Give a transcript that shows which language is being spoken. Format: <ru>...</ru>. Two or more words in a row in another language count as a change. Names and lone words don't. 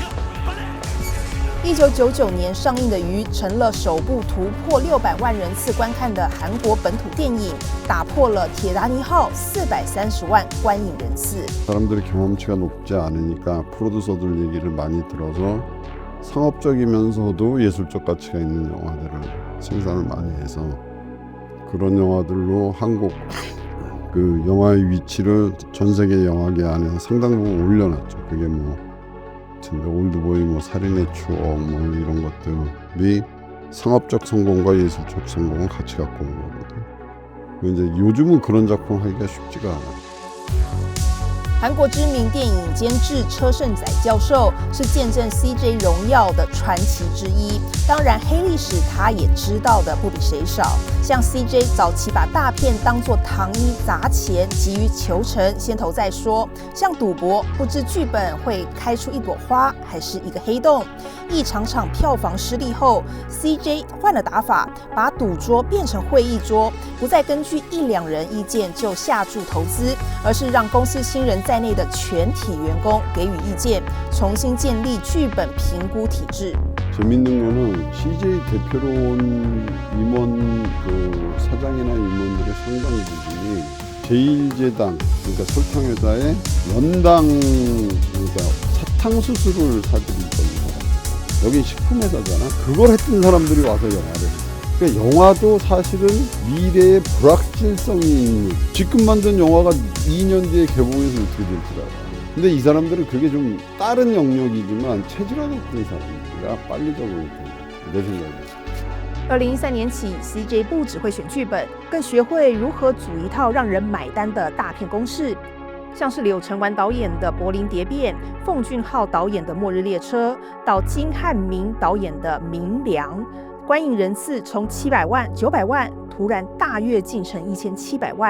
<zh>1999 年上映的《鱼》成了首部突破600万人次观看的韩国本土电影，打破了《铁达尼号》430万观影人次。</zh> <ko>사람들의 경험치가 높지 않으니까 프로듀서들 얘기를 많이 들어서 상업적이면서도 예술적 가치가 있는 영화들을 생산을 많이 해서 그런 영화들로 한국 그 영화의 위치를 전 세계 영화계 안에서 상당 부분 올려놨죠. 그게 뭐 올드보이, 뭐 살인의 추억, 뭐 이런 것들이 상업적 성공과 예술적 성공을 같이 갖고 온 거거든요. 이제 요즘은 그런 작품 하기가 쉽지가 않아요.</ko> <zh>韩国知名电影监制车胜载教授是见证 CJ 荣耀的传奇之一。当然，黑历史他也知道的不比谁少。像 CJ 早期把大片当作糖衣砸钱，急于求成，先投再说。像赌博，不知剧本会开出一朵花还是一个黑洞。一场场票房失利后 ，CJ 换了打法，把赌桌变成会议桌，不再根据1、2人意见就下注投资，而是让公司新人在内的全体员工给予意见，重新建立剧本评估体制。</zh> <ko>재밌는 거는 CJ 대표로 온 임원 그 사장이나 임원들의 상당 부분이 제1제당 그러니까 설탕회사의 연당 그러니까 사탕수수를 사들인 겁니다. 여긴 식품회사잖아. 그걸 했던 사람들이 와서 영화를 해요. 그러니까 영화도 사실은 미래의 불확실성이 있는 지금 만든 영화가 2년 뒤에 개봉해서 어떻게 될지 알아요. 근데 이 사람들은 그게 좀 다른 영역이지만 체질화됐던 사람들이라 빨리 적응이 돼요. 내 생각에.</ko> <zh>2013 年起 ，CJ 不只会选剧本，更学会如何组一套让人买单的大片公式。像是柳承完导演的《柏林谍变》，奉俊昊导演的《末日列车》，到金汉明导演的《明良》，观影人次从700万、900万突然大跃进成1700万。</zh>